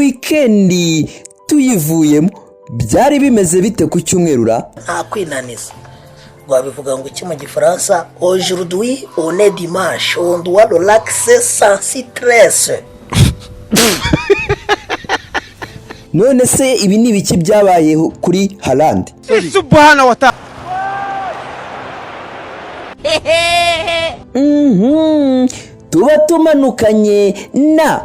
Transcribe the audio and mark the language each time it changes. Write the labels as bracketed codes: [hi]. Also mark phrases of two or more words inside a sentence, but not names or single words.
[rw] weekend tuyivuyemo byari bimeze bite ku cyumwerura? Nta kwinaniza babivuga ngo iki mu gifaransa [fr] aujourd'hui on est dimanche on doit relaxer sans stress. [rw] None se ibi ni biki byabaye kuri Finland? [ar] سبحانه و تعالى. [rw] Tuba tumanukanye na